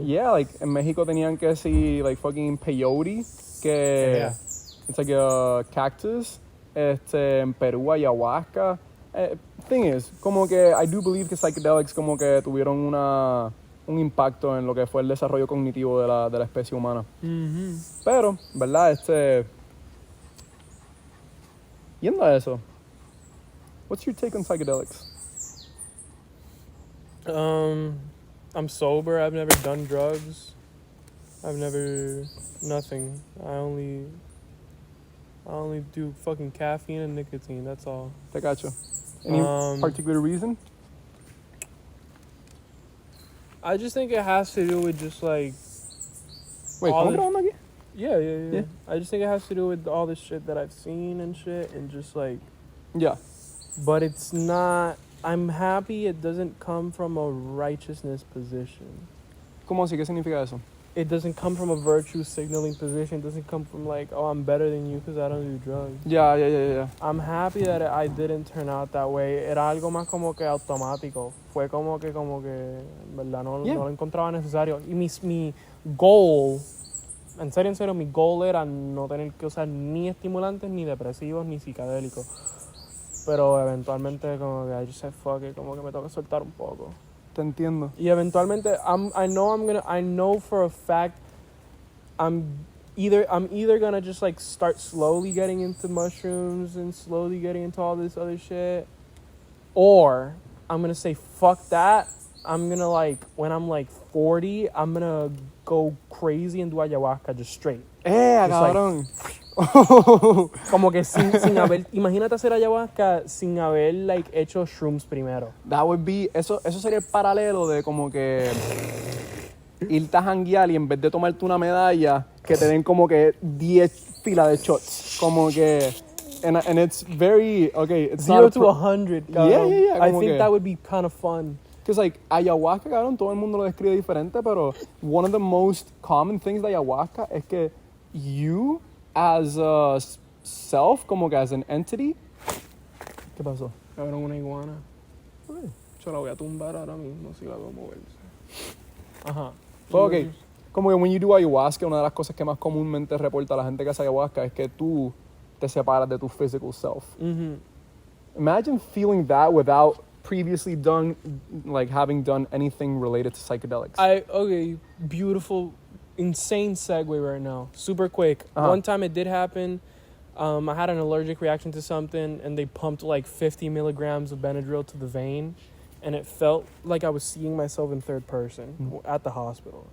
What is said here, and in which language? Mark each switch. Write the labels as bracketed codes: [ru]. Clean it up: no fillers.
[en] yeah, like [es] en México tenían que decir [en] like fucking peyote que it's like a cactus. [es] En Perú ayahuasca. [en] Thing is, [es] como que [en] I do believe [es] que psychedelics como que tuvieron un impacto en lo que fue el desarrollo cognitivo de la especie humana. Mm-hmm. Pero, ¿verdad? [en] Yendo a eso, what's your take on psychedelics? I'm sober. I've never done drugs. Nothing. I only do fucking caffeine and nicotine. That's all. [es] Te cacho. [en] Any particular reason? I just think it has to do with just like. [es] Wait, ¿cómo grabando aquí? [en] Yeah. I just think it has to do with all the shit that I've seen and shit, and just like. Yeah. But it's not. I'm happy it doesn't come from a righteousness position. [es] ¿Cómo así? ¿Qué significa eso? [en] It doesn't come from a virtue signaling position. It doesn't come from like, oh, I'm better than you because I don't do drugs. Yeah. I'm happy that I didn't turn out that way. [es] Era algo más como que automático. Fue como que, ¿verdad? No lo encontraba necesario. Y mi goal, en serio, mi goal era no tener que usar ni estimulantes, ni depresivos, ni psicodélicos. Pero eventualmente como que [en] I just said fuck it, [es] como que me toca soltar un poco. Te entiendo. Y eventualmente [en] I know for a fact I'm either gonna just like start slowly getting into mushrooms and slowly getting into all this other shit, or I'm gonna say fuck that. I'm gonna like when I'm like 40, I'm gonna go crazy and do ayahuasca just straight. [es] Cabrón. Como que sin haber, imagínate hacer ayahuasca sin haber like hecho shrooms primero. [en] That would be, [es] eso sería el paralelo de como que irte a janguear y en vez de tomarte una medalla, que te den como que 10 filas de shots. Como que, [en] and it's very, okay, it's 0 to 100, cabrón. Yeah. I think that would be kind of fun. Because like ayahuasca, cabrón, [es] todo el mundo lo describe diferente, pero [en] one of the most common things [es] de ayahuasca es que [en] you as a self, como que as an entity. [es] ¿Qué pasó? Cabrón, una iguana. Yo la voy a tumbar ahora mismo si la veo moverse. Ajá. [en] So, okay. [es] Como que [en] when you do ayahuasca, [es] una de las cosas que más comúnmente reporta la gente que hace ayahuasca es que tú te separas de tu physical self. Mm-hmm. [en] Imagine feeling that without previously having done anything related to psychedelics. Okay, beautiful, insane segue right now. Super quick. Uh-huh. One time it did happen. I had an allergic reaction to something, and they pumped like 50 milligrams of Benadryl to the vein, and it felt like I was seeing myself in third person at the hospital.